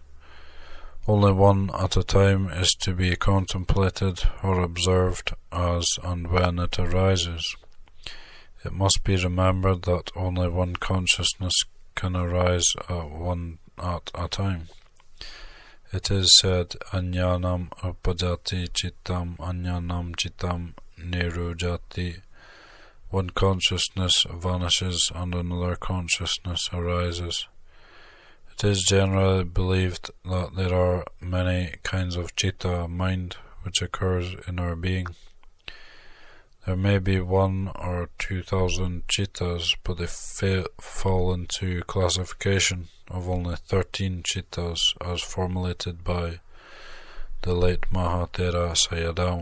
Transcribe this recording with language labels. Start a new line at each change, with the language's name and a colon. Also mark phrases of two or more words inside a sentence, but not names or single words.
English: Only one at a time is to be contemplated or observed as and when it arises. It must be remembered that only one consciousness can arise at a time. It is said,
Pali: Ajnanam upajati chittam, ajnanam chittam nirujati.
English: One consciousness vanishes and another consciousness arises. It is generally believed that there are many kinds of chitta, mind, which occurs in our being. There may be 1,000 or 2,000 chittas, but they fall into classification of only 13 chittas as formulated by the late Maha Thera Sayadaw.